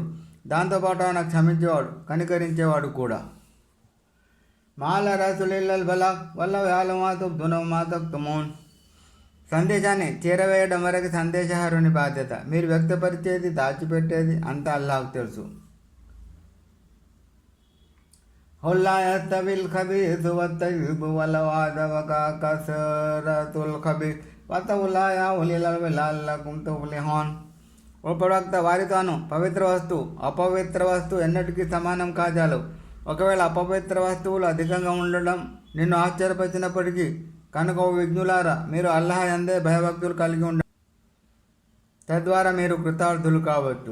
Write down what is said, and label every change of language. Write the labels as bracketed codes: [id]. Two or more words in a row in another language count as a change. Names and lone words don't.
[te] దాంతోపాటు ఆయన క్షమించేవాడు, కనికరించేవాడు కూడా. [ar] ما على الرسول إلا البلاغ والله يعلم ما تبدون وما تكتمون. [te] సందేశాన్ని చేరవేయడం వరకు సందేశహరుని బాధ్యత. మీరు వ్యక్తపరిచేది, దాచిపెట్టేది అంతా అల్లాహ్కు తెలుసు. [ar] قل لا يستوي الخبيث والطيب ولو أعجبك كثرة الخبيث واتقوا الله يا أولي الألباب لعلكم تفلحون. [te] ఓ ప్రవక్త, వారితోను పవిత్ర వస్తువు అపవిత్ర వస్తువు ఎన్నటికీ సమానం కాజాలు. ఒకవేళ అపవిత్ర వస్తువులు అధికంగా ఉండడం నిన్ను ఆశ్చర్యపరిచినప్పటికీ కనుక ఓ విఘ్నులారా, మీరు అల్లాహ్ యందే భయభక్తులు కలిగి ఉండండి, తద్వారా మీరు కృతార్థులు కావచ్చు.